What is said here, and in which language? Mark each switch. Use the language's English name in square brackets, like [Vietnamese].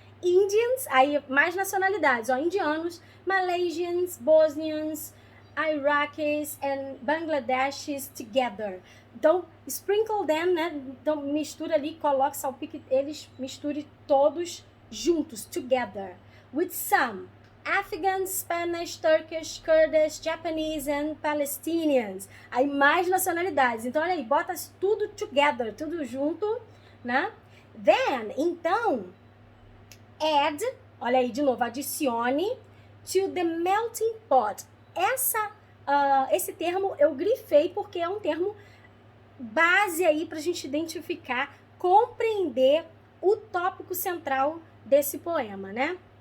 [English] Indians, [Portuguese] aí mais nacionalidades, ó, indianos, [English] Malaysians, Bosnians, Iraqis and Bangladeshis together. [Portuguese] Então, [English] sprinkle them, [Portuguese] né? Então, mistura ali, coloca, salpique, eles misture todos juntos, together. [English] With some Afghans, Spanish, Turkish, Kurdish, Japanese and Palestinians. [Portuguese] Aí mais nacionalidades. Então, olha aí, bota tudo together, tudo junto, né? Then, então, add, olha aí de novo, adicione [English] to the melting pot. [Portuguese] Esse termo eu grifei porque é um termo base aí para a gente identificar, compreender o tópico central desse poema, né?